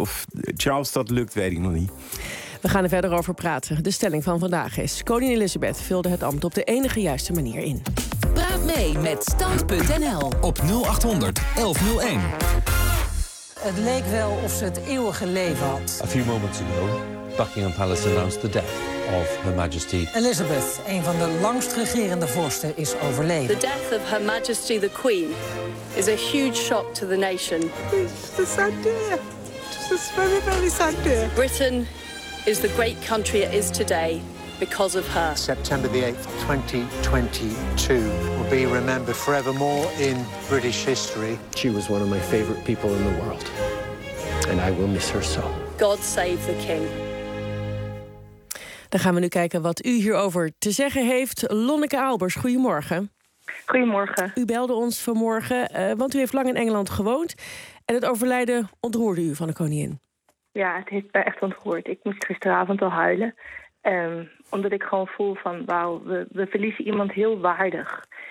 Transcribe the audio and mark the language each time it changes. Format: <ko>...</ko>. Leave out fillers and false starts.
<nl>Of Charles dat lukt, weet ik nog niet. We gaan er verder over praten. De stelling van vandaag is: Koningin Elizabeth vulde het ambt op de enige juiste manier in. Praat mee met Stand.nl op 0800 1101. Het leek wel of ze het eeuwige leven had.</nl> <en>A few moments ago, Buckingham Palace announced the death of Her Majesty.</en> <nl>Elizabeth, een van de langst regerende vorsten, is overleden.</nl> <en>The death of Her Majesty the Queen is a huge shock to the nation. It's a sad day. It's a very, very sad day. Britain is the great country it is today because of her. September the 8th, 2022 will be remembered forevermore in British history. She was one of my favorite people in the world, and I will miss her so. God save the King.</en> <nl>Dan gaan we nu kijken wat u hierover te zeggen heeft. Lonneke Albers, goedemorgen. Goedemorgen. U belde ons vanmorgen, want u heeft lang in Engeland gewoond. En het overlijden ontroerde u van de koningin. Ja, het heeft mij echt ontroerd. Ik moest gisteravond al huilen. Omdat ik gewoon voel van, wauw, we verliezen iemand heel waardig.</nl>